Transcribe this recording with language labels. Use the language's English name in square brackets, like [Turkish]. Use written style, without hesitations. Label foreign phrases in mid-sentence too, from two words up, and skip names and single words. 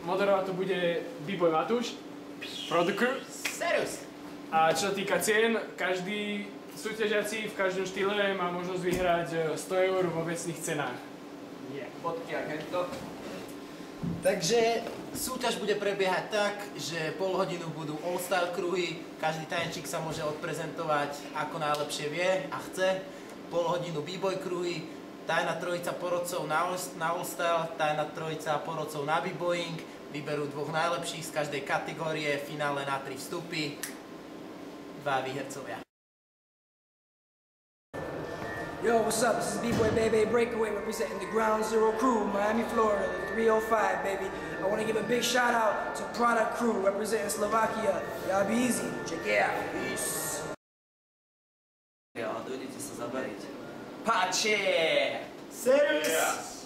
[Slovak] Moderovať to bude B-Boy Matúš, Product Crew. Serus. A čo sa týka cien, každý súťažiaci v každom štýle má možnosť vyhrať 100 € vo vecných cenách. Bodky a hento. Takže súťaž bude prebiehať tak, že pol hodinu budú all-style kruhy, každý tanečník sa môže odprezentovať ako najlepšie vie a chce. Pol hodinu b-boy kruhy, tajná trojica porodcov na all-style, tajná trojica porodcov na b-boying, vyberú dvoch najlepších z každej kategórie, finále na 3 vstupy, 2 výhercovia. [English] Yo, what's up? This is B-Boy Baby Breakaway representing the Ground Zero crew, Miami, Florida, the 305, baby. I want to give a big shout out to Product Crew representing Slovakia. Y'all be easy. Check it out. Peace. [Slovak] Ja, dojdete sa zabariť. Pache! Serus!